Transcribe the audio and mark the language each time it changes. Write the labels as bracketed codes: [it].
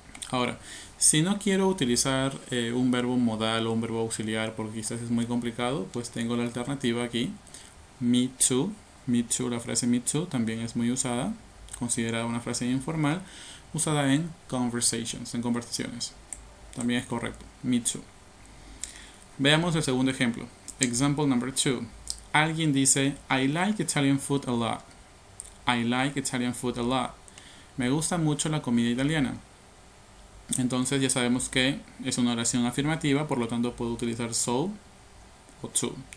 [es] Ahora, si no quiero utilizar un verbo modal o un verbo auxiliar porque quizás es muy complicado, pues tengo la alternativa aquí, me too. Me too, la frase me too también es muy usada, considerada una frase informal, usada en conversations, en conversaciones. También es correcto, me too. Veamos el segundo ejemplo. [en] Example number 2. [es] Alguien dice, [en] I like Italian food a lot. I like Italian food a lot. [es] Me gusta mucho la comida italiana. Entonces ya sabemos que es una oración afirmativa, por lo tanto puedo utilizar so o to.